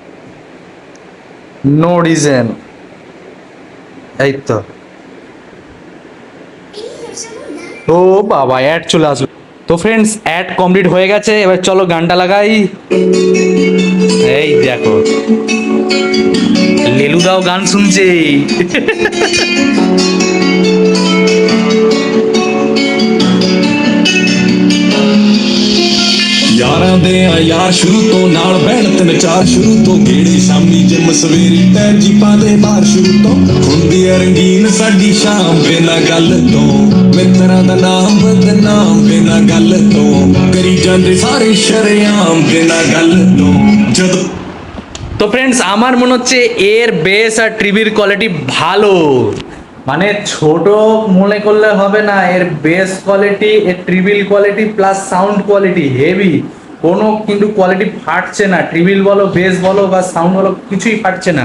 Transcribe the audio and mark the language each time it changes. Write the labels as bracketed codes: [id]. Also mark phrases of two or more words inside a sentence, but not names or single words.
[en] no reason, [bn] এই তো। ও বাবা, অ্যাড চলে আসলো। তো ফ্রেন্ডস, [en] ad complete [bn] হয়ে গেছে, এবার চলো গানটা লাগাই। এই দেখো, লেলু দাও গান শুনছে। [pa] ਯਾਰਾਂ ਦੇ ਆ ਯਾਰ ਸ਼ੁਰੂ ਤੋਂ ਨਾਲ ਬਹਿਣ ਤਿੰਨ ਚਾਰ ਸ਼ੁਰੂ ਤੋਂ ਗੇੜੇ ਸ਼ਾਮੀ ਜਿਮ ਸਵੇਰੇ ਟਾਇਰ ਜੀਪਾਂ ਦੇ ਬਾਹਰ ਸ਼ੁਰੂ ਤੋਂ ਹੁੰਦੀ ਆ ਰੰਗੀਨ ਸਾਡੀ ਸ਼ਾਮ ਬਿਨਾਂ ਗੱਲ ਤੋਂ ਮਿੱਤਰਾਂ ਦਾ ਨਾਮ ਬਦਨਾਮ ਬਿਨਾਂ ਗੱਲ ਤੋਂ ਕਰੀ ਜਾਂਦੇ ਸਾਰੇ ਸ਼ਰੇਆਮ ਬਿਨਾਂ ਗੱਲ ਤੋਂ ਜਦੋਂ। [bn] তো ফ্রেন্ডস, আমার মনে হচ্ছে এর বেস আর ট্রিবির কোয়ালিটি ভালো। মানে ছোট মনে করলে হবে না, এর [en] bass quality, [bn] এর [en] treble quality plus sound quality heavy. [bn] কোনো কিন্তু কোয়ালিটি ফাটছে না, ট্রিবিল বলো, বেস বলো বা সাউন্ড বলো, কিছুই ফাটছে না।